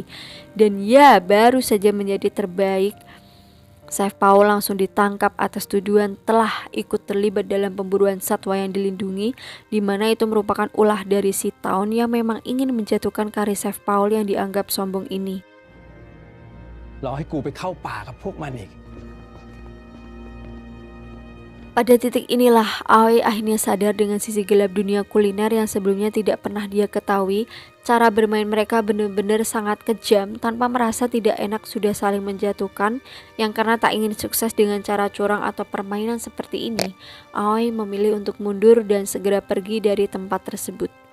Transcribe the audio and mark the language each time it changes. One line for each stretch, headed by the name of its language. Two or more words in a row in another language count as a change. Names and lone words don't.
Indonesian: Dan ya, baru saja menjadi terbaik, Chef Paul langsung ditangkap atas tuduhan telah ikut terlibat dalam pemburuan satwa yang dilindungi, di mana itu merupakan ulah dari si Taun yang memang ingin menjatuhkan karir Chef Paul yang dianggap sombong ini.
Thai: รอให้กูไปเข้าป่ากับพวกมันอีก
Indonesian: Pada titik inilah Aoi akhirnya sadar dengan sisi gelap dunia kuliner yang sebelumnya tidak pernah dia ketahui. Cara bermain mereka benar-benar sangat kejam, tanpa merasa tidak enak sudah saling menjatuhkan. Yang karena tak ingin sukses dengan cara curang atau permainan seperti ini, Aoi memilih untuk mundur dan segera pergi dari tempat tersebut.